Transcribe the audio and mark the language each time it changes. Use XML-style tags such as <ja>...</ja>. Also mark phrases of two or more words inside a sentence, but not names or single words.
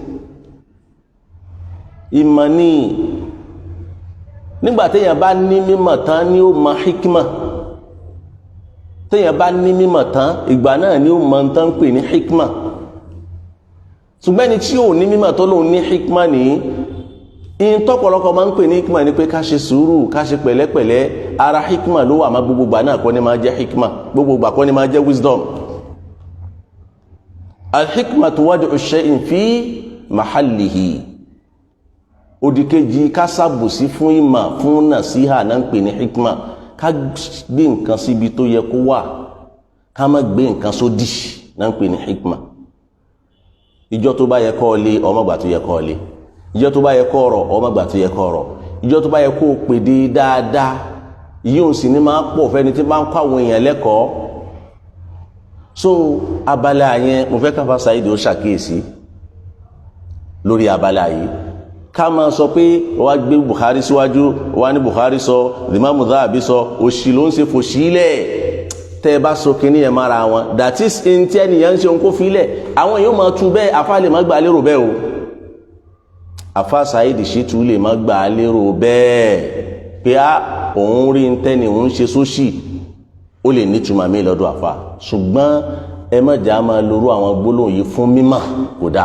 <yo>Ìmọ̀ ni nígbà téèyàn bá ní mímọ̀ tán ni ó mọ hikma, téèyàn bá ní mímọ̀ tán ìgbà náà ni ó mọ tán pè ní hikma. Ṣùgbọ́n ẹni tí ò ní mímọ̀ tó lóun ní hikma nìyí, in tọ́pọ̀lọpọ̀ máa ń pè ní hikma ni pé ká ṣe sùúrù, ká ṣe pẹ̀lẹ́pẹ̀lẹ́. Ara hikma ló wà, má gbogbo gbà náà kọ́ ni máa jẹ́ hikma, gbogbo gbà kọ́ ni máa jẹ́ wisdom.</yo> <ar>الحكمة وضع الشيء في محله.</ar> <yo>Òdìkejì ká ṣàbòsí fún ìmọ̀ fún nàṣíhà náà ń pè ní hikma. Ká gbé nǹkan síbi tó yẹ kó wà, ká má gbé nǹkan sódì náà ń pè ní hikma. Ìjọ tó bá yẹ kó lé ọmọ gbà tó yẹ kó lé, ìjọ tó bá yẹ kó ọ̀rọ̀ ọmọ gbà tó yẹ kó ọ̀rọ̀, ìjọ tó bá yẹ kó pèdè dáadáa, yíò sì ní máa pọ̀ fẹ́ni tí bá ń kọ́ àwọn èèyàn lẹ́kọ̀ọ́. So abala yẹn mo fẹ́ káfà Saidi ó ṣàkíyèsí lórí abala yìí. Ká máa sọ pé wá gbé Bukhari síwájú, wá ní Bukhari sọ, Imam Dhahabi sọ, òṣì ló ń ṣe fòṣìlẹ̀. Tẹ́ ẹ bá sọ kíní ẹ̀ mára wọn,</yo> <en>that is</en> <yo>in tí ẹnìyàn ń ṣe òun kó filẹ̀, àwọn èèyàn máa tú bẹ́ẹ̀, afá lè má gbà lérò bẹ́ẹ̀ o. Afá Saidi Shittu lè má gbà lérò bẹ́ẹ̀ pé òun rí ń tẹ́ni òun ṣe sóṣì, ó lè nítumọ̀ mí lọ́dọ̀ àfà. Ṣùgbọ́n ẹ má jà máa lórú àwọn gbólóhùn yìí fún mímọ̀, kò dáa.</yo>